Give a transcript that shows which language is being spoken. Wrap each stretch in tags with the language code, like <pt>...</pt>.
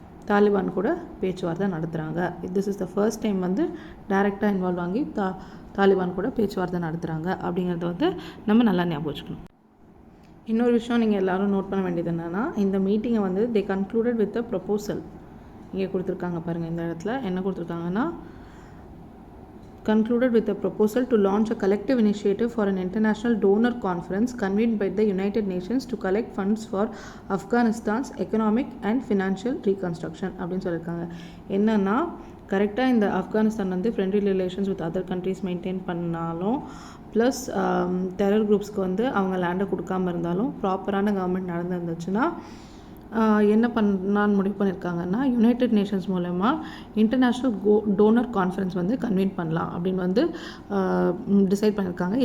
<ta>தாலிபான் கூட பேச்சுவார்த்தை நடத்துகிறாங்க.</ta> <en>this is the first time</en> <ta>வந்து டைரெக்டாக இன்வால்வ் ஆகி தாலிபான் கூட பேச்சுவார்த்தை நடத்துகிறாங்க அப்படிங்கிறத வந்து நம்ம நல்லா ஞாபகம் வச்சுக்கணும். இன்னொரு விஷயம் நீங்கள் எல்லோரும் நோட் பண்ண வேண்டியது என்னென்னா, இந்த மீட்டிங்கை வந்து</ta> <en>They concluded with a proposal.</en> <ta>இங்கே கொடுத்துருக்காங்க பாருங்கள், இந்த இடத்துல என்ன கொடுத்துருக்காங்கன்னா,</ta> <en>concluded with a proposal to launch a collective initiative for an international donor conference convened by the United Nations to collect funds for Afghanistan's economic and financial reconstruction</en> <ta>அப்படின்னு சொல்லியிருக்காங்க. என்னன்னா கரெக்டாக இந்த ஆப்கானிஸ்தான் வந்து</ta> <en>friendly relations with other countries</en> <ta>maintain பண்ணாலும் plus terror குரூப்ஸ்க்கு வந்து அவங்க லேண்டை கொடுக்காமல் இருந்தாலும் ப்ராப்பரான கவர்மெண்ட் நடந்துருந்துச்சுன்னா என்ன பண்ணான்னு முடிவு பண்ணியிருக்காங்கன்னா, யுனைடெட் நேஷன்ஸ் மூலமா இன்டர்நேஷ்னல் டோனர் கான்ஃபரன்ஸ் வந்து கன்வீன் பண்ணலாம் அப்படின்னு வந்து டிசைட் பண்ணியிருக்காங்க.</ta>